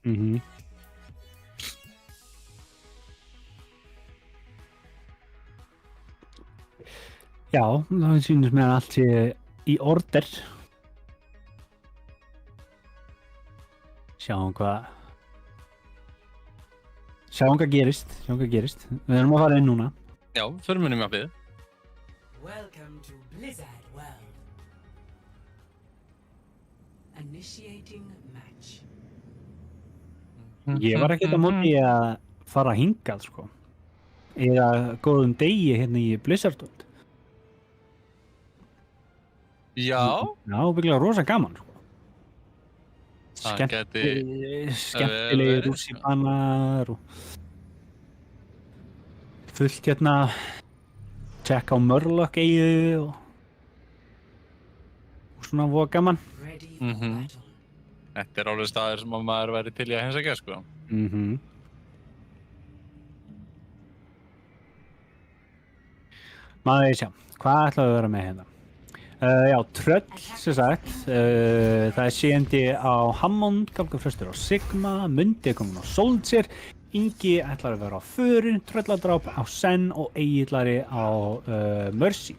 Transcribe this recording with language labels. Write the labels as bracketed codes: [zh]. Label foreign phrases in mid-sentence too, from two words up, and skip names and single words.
[is] Já, það sýnist mér að allt sé í order. Sjáum hvað gerist. Við erum að fara inn núna. Já, förum inn í mappið. [en] Welcome to Blizzard World. Initiating match. [is] Ég var ekkert á móti að fara hingað sko. Eða góðum degi hérna í Blizzard World. Já, Já, bygglega rosa gaman, sko. Það Skemmtilegir rússíbanar og fullt hérna tjekka á Murloc eyju og svona voða gaman. [en] Ready for Mhm. battle. [is] þetta er alveg staðir sem að maður væri til í að heimsækja, sko. Maður sjá, hvað ætlaðu að vera með hérna? Já, Tröll, sem sagt, það er CMD á Hammond, Galgafrestur á Sigma, Mundi er komin á Soldier, Ingi ætlar að vera á Förin, Trölladráp á Sen og Egillari á Mercy.